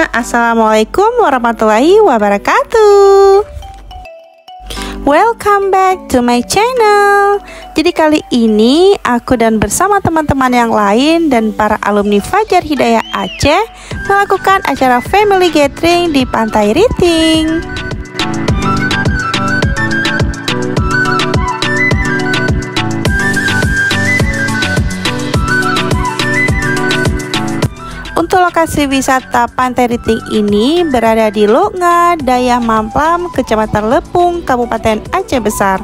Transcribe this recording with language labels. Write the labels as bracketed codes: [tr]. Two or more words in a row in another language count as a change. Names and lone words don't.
[ar] السلام عليكم ورحمة الله وبركاته. [en] Welcome back to my channel. [id] Jadi kali ini aku dan bersama teman-teman yang lain dan para alumni Fajar Hidayah Aceh melakukan acara [en] family gathering [id] di Pantai Riting. Untuk lokasi wisata Pantai Riting ini berada di Loknga, Dayah Mamplam, Kecamatan Lepung, Kabupaten Aceh Besar.